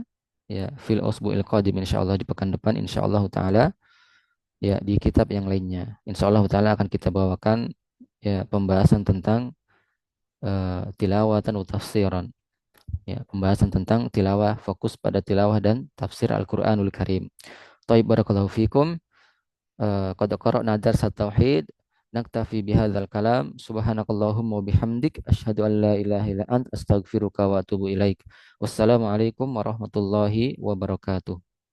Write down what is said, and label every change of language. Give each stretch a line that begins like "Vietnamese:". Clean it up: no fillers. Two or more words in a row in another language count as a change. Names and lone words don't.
Arabic: Ya, في الأسبوع القادم إن شاء الله
Indonesian: di pekan depan
Arabic: إن شاء الله تعالى.
Indonesian: Ya, di kitab yang lainnya.
Arabic: إن شاء الله تعالى
Indonesian: akan kita bawakan, ya, pembahasan tentang
Arabic: تلاوة وتفسيرا.
Indonesian: Ya, pembahasan tentang tilawah, fokus pada tilawah dan tafsir Al-Qur'anul Karim.
Arabic: طيب بارك الله فيكم. قد قرأنا درس التوحيد. نكتفي بهذا الكلام. سبحانك اللهم وبحمدك أشهد أن لا إله إلا أنت أستغفرك وأتوب إليك. والسلام عليكم ورحمة الله وبركاته.